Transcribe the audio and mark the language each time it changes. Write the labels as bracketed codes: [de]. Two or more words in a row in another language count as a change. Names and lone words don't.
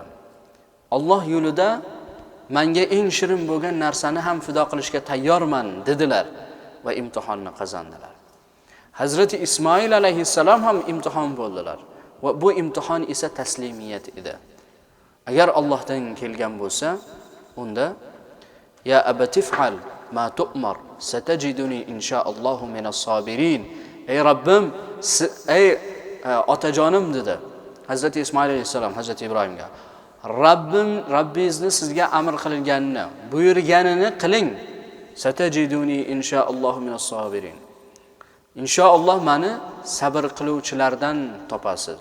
[uz] Alloh yo'lida menga eng shirin bo'lgan narsani ham fido qilishga tayyorman dedilar va imtihonni qozondilar. Hazrati Ismoil alayhissalom ham imtihon bo'ldilar va bu imtihon esa taslimiyat edi. Agar Allohdan kelgan bo'lsa, unda [ar] يا أبت افعل ما تؤمر ستجدني إن شاء الله من الصابرين. [uz] Ey Rabbim, ey otajonim dedi Hazrati Ismoil alayhissalom Hazrati Ibrohimga. Rabbingizni sizga amr qilganini, buyurganini qiling. [ar] ستجدني إن شاء الله من الصابرين. [uz] Inshaalloh meni sabr qiluvchilardan topasiz.